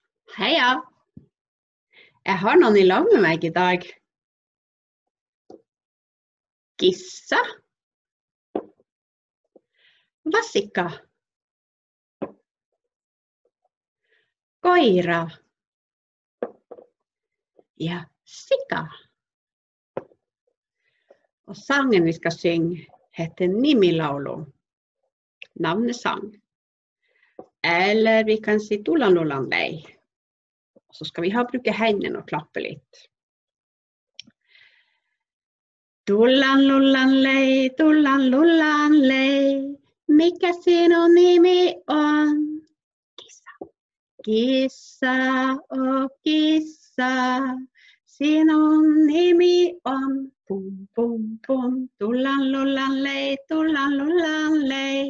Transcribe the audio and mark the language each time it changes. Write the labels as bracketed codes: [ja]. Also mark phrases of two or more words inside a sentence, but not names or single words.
[no] Heia! Jeg har noen i lag med meg i dag. [fi] Gissa. Vasikka. Koira. Ja sika. [no] Og sangen vi skal synge heter Nimilaulu. Navnesang. Eller vi kan si Tulan Lulan Lei. Og så skal vi bruke hendene og klappe litt. Tulan Lulan Lei, Tulan Lulan Lei. [fi] Mikä sinun nimi on? Kissa. Kissa, oh kissa. Sinun nimi on pum pum pum. Tulan Lulan Lei, Tulan Lulan Lei.